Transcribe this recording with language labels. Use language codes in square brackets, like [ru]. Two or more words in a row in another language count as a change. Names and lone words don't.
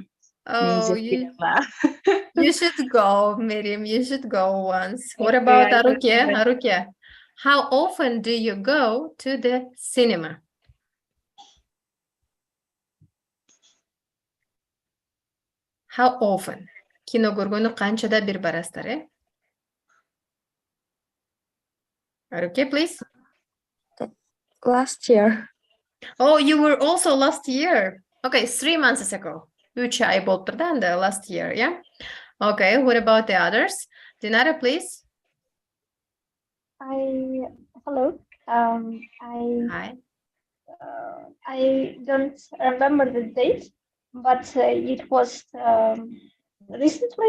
[en] Oh, you should go, Miriam. You should go once. What Okay, about Arukia? How often do you go to the cinema? How often? [ky] Кино көргөнү канчада бир барасыздар, [en] Arukia, please. Last year. Oh, you were also last year. Okay, 3 months ago. [ky] 3 ay болуп турду анда [en] last year, Okay, what about the others? Dinara, please. Hello. Hi. I don't remember the date, but it was recently.